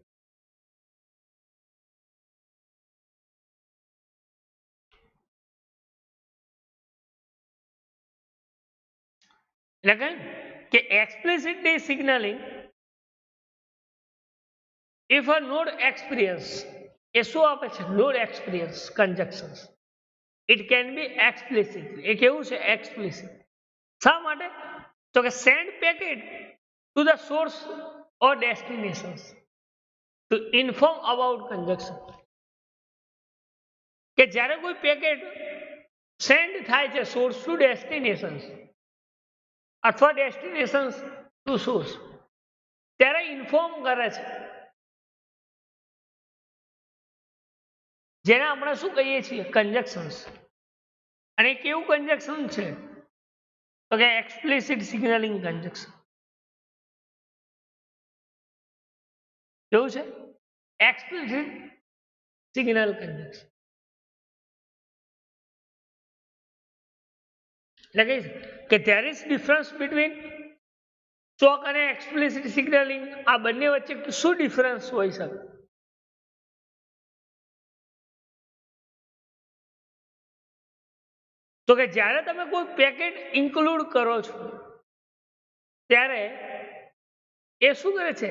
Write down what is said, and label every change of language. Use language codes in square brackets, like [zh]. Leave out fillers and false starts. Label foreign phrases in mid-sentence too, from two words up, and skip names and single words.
[gu] એટલે કે [en] explicitly signaling if a node experience, [gu] એ શું આપે છે? [en] node experience conjunctions, it can be explicit. [gu] એ કેવું છે? explicit. શા માટે? તો કે [en] send packet to the source or destinations to inform about conjunction. [gu] કે જ્યારે કોઈ [en] packet send [gu] થાય છે [en] source to destinations [gu] અથવા [en] destinations to source, [gu] ત્યારે ઇન્ફોર્મ કરે છે, જેને આપણે શું કહીએ છીએ? કન્જક્શન્સ. અને કેવું કન્જક્શન છે? તો કે [en] explicit signaling conjunction. [gu] કેવું છે? [en] explicit signal conjunction. [gu] એટલે કે [en] there is difference between [gu] ચોક અને [en] explicit signaling, [gu] આ બંને વચ્ચે શું ડિફરન્સ હોઈ શકે? તો કે જ્યારે તમે કોઈ [en] packet include [gu] કરો છો ત્યારે એ શું કરે છે?